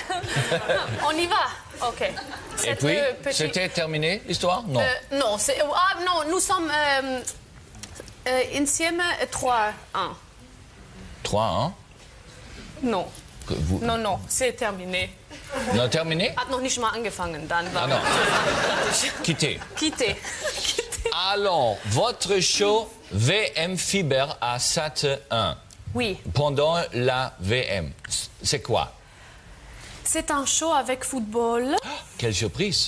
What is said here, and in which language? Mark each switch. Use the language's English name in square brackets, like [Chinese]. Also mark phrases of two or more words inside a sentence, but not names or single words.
[French] On y va. Ok. Et puis, c'était terminé l'histoire? Non. Non, nous sommes insieme 3-1. 3-1? Non. Non, c'est terminé. Non, terminé? [German] Hat noch nicht mal angefangen, dann war... [French] Ah non. Quitté. Alors, votre show VM Fiber à Sat 1. Oui. Pendant la VM. C'est quoi? C'est un show avec football. Quelle surprise.